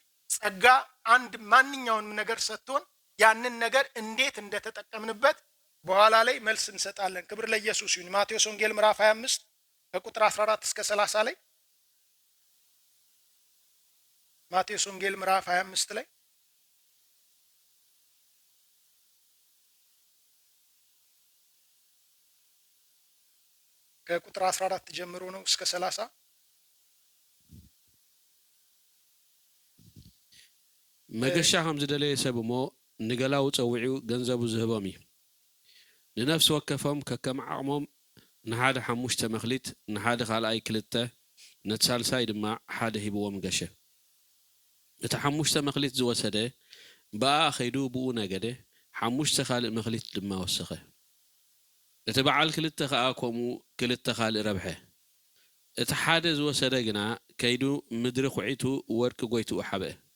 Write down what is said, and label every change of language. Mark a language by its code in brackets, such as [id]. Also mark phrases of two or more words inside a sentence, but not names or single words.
[am] ጸጋ አንድ ማንኛውንም ነገር ሰጥቶን ያንን ነገር እንዴት እንደተጠቀምንበት በኋላ ላይ መልስ እንሰጣለን። ክብር ለኢየሱስ ይሁን። ማቴዎስ ወንጌል ምዕራፍ 25 ከቁጥር 14 እስከ 30 ላይ ማቴዎስ ወንጌል ምዕራፍ 25 ላይ ከቁጥር 14 ጀምሮ ነው እስከ 30 [ti] መገሻ ከም ዝደለየ ሰብ እሞ ንገላው ፀውዒኡ ገንዘቡ ዝህቦም እዩ። ንነፍሲ ወከፎም ከከም ዓቕሞም ንሓደ 5 መክሊት፣ ንሓደ ካልኣይ 2፣ ነቲ ሳልሳይ ድማ 1 ሂብዎም ገሸ። እቲ 5 መክሊት ዝወሰደ በኣ ኸይዱ ብኡ ነገደ 5 ካልእ መክሊት ድማ ወሰኸ። እቲ በዓል 2 ከዓ ከምኡ 2 ካልእ ረብሐ። እቲ ሓደ ዝወሰደ ግና ከይዱ ምድሪ ኩዒቱ ወርቂ ጎይትኡ ሓበአ።